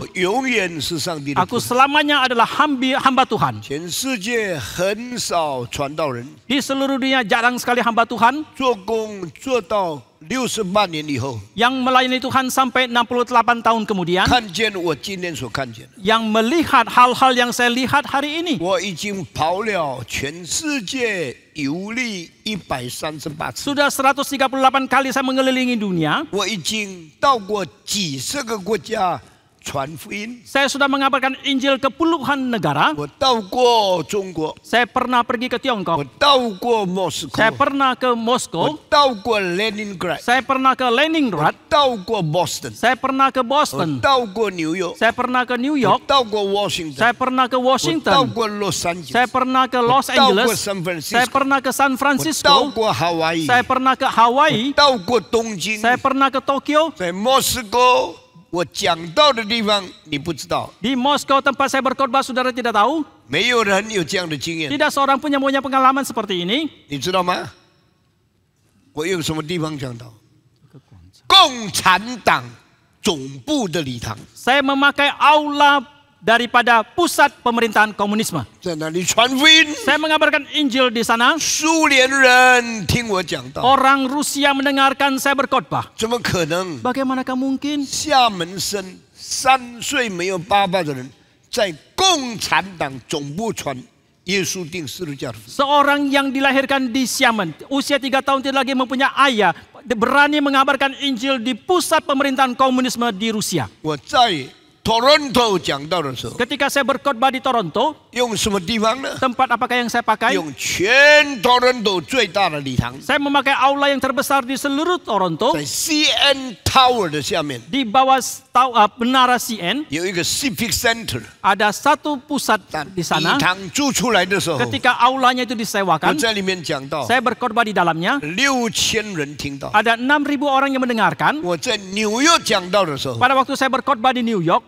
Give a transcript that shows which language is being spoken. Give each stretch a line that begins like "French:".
Chinese: 我永远是上帝的仆
Indonesian: Aku
Chinese: 人。
Indonesian: selamanya adalah hamba Tuhan.
Chinese: 全世界很少传道人
Indonesian: Di seluruh dunia jarang sekali hamba Tuhan
Chinese: 做工做到68年以后，
Indonesian: yang melayani Tuhan sampai 68 tahun kemudian,
Chinese: 看见我今天所看见的。
Indonesian: yang melihat hal-hal yang saya lihat hari ini.
Chinese: 我已经跑了全世界游历138次，
Indonesian: Sudah 138 kali saya mengelilingi dunia.
Chinese: 我已经到过几十个国家传福音，
Indonesian: Saya sudah mengabarkan Injil ke puluhan negara.
Chinese: 我到过中国，
Indonesian: Saya pernah pergi ke
Chinese: 我
Indonesian: Tiongkok.
Chinese: 到过莫斯科，
Indonesian: Saya pernah ke
Chinese: 我
Indonesian: Moskow.
Chinese: 到过 Leningrad，
Indonesian: Saya pernah ke
Chinese: 我
Indonesian: Leningrad.
Chinese: 到过 Boston，
Indonesian: Saya pernah ke Boston.
Chinese: 到过纽约，
Indonesian: Saya pernah ke New
Chinese: 我
Indonesian: York.
Chinese: 到过 Washington，
Indonesian: Saya pernah ke
Chinese: 我到
Indonesian: Washington.
Chinese: 过洛杉矶，
Indonesian: Saya pernah ke Los
Chinese: 我到过
Indonesian: Angeles.
Chinese: San Francisco，
Indonesian: pernah ke San
Chinese: 我到
Indonesian: Francisco.
Chinese: 过夏威夷，
Indonesian: Saya pernah ke Hawaii.
Chinese: 到过东京，
Indonesian: Saya pernah ke Tokyo.
Chinese: 在莫斯科，我讲到的地方你不知道，
Indonesian: Di Moskow tempat saya berkhotbah, saudara tidak tahu.
Chinese: 没有人有这样的经验，
Indonesian: Tidak seorang pun yang punya pengalaman seperti ini.
Chinese: 你知道吗？我用什么地方讲到？共产党总部的礼堂
Indonesian: Saya memakai aula daripada pusat pemerintahan komunisme.
Chinese: 在那里传福音，
Indonesian: Saya mengabarkan Injil di sana.
Chinese: 苏联人听我讲道，
Indonesian: Orang Rusia mendengarkan saya berkhotbah.
Chinese: 怎么可能？
Indonesian: Bagaimanakah mungkin
Chinese: 厦门生3岁没有爸爸的人，在共产党总部传耶稣定十字架的福音？
Indonesian: seorang yang dilahirkan di Xiamen, usia 3 tahun tidak lagi mempunyai ayah, berani mengabarkan Injil di pusat pemerintahan komunisme di Rusia.
Chinese: 我在 Toronto 讲道的时候，
Indonesian: Ketika saya berkhotbah di Toronto,
Chinese: 用什么地方呢？
Indonesian: tempat apakah yang saya pakai?
Chinese: 用全 Toronto 最大的礼堂，
Indonesian: Saya memakai aula yang terbesar di seluruh Toronto.
Chinese: 在 CN Tower 的下面
Indonesian: Di bawah menara CN
Chinese: 有一个 Civic Center。
Indonesian: ada satu pusat
Chinese: 但
Indonesian: di sana.
Chinese: 堂租出来的时候，
Indonesian: Ketika aulanya itu disewakan,
Chinese: 在里面讲到，
Indonesian: saya berkhotbah di dalamnya.
Chinese: 6000人听到。
Indonesian: Ada 6.000 orang yang mendengarkan.
Chinese: 我在纽约讲道的时候，
Indonesian: Pada waktu saya berkhotbah di New York,